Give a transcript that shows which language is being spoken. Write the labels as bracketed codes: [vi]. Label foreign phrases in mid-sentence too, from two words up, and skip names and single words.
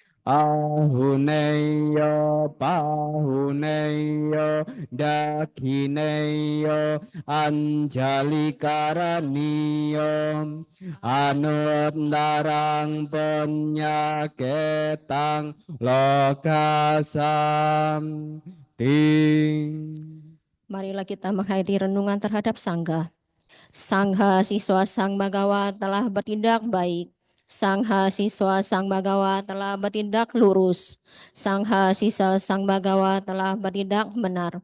[pi] Ahuneyo pahuneyo dakineyo anjali karaniyo anuttarang penyaketang lokasam ting. [id] Marilah kita menghayati renungan terhadap Sangha. Sangha siswa Sang Bagawa telah bertindak baik. Sangha siswa Sang Bagawa telah bertindak lurus. Sangha siswa Sang Bagawa telah bertindak benar.